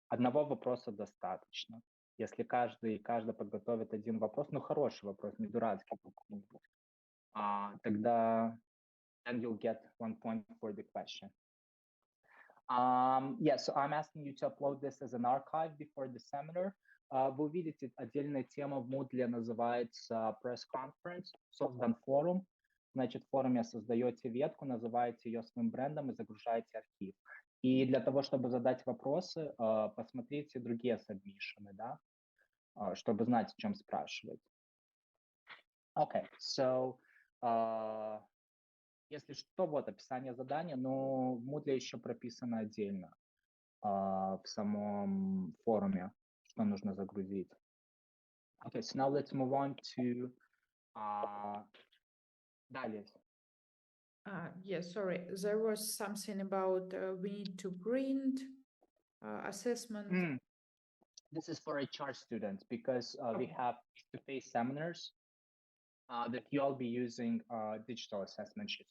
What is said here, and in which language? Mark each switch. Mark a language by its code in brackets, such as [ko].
[ru] Одного вопроса достаточно. Если каждый подготовит один вопрос, хороший вопрос, не дурацкий какой-нибудь, тогда [en] then you'll get 1 point for the question. Yeah, so I'm asking you to upload this as an archive before the seminar. [ru] Вы увидите, отдельная тема в Moodle называется Press Conference, создан форум. Значит, в форуме создаете ветку, называете ее своим брендом и загружаете архив. И для того, чтобы задать вопросы, посмотрите другие сабмишины, да, чтобы знать, о чем спрашивать. [en] Okay, so [ru] если что, вот описание задания, но в Moodle еще прописано отдельно в самом форуме, что нужно загрузить. [en] Okay, so now let's move on to Далее. Yes, sorry. There was something about we need to print assessment. This is for HR students because we have face-to-face seminars that you all be using digital assessment sheets.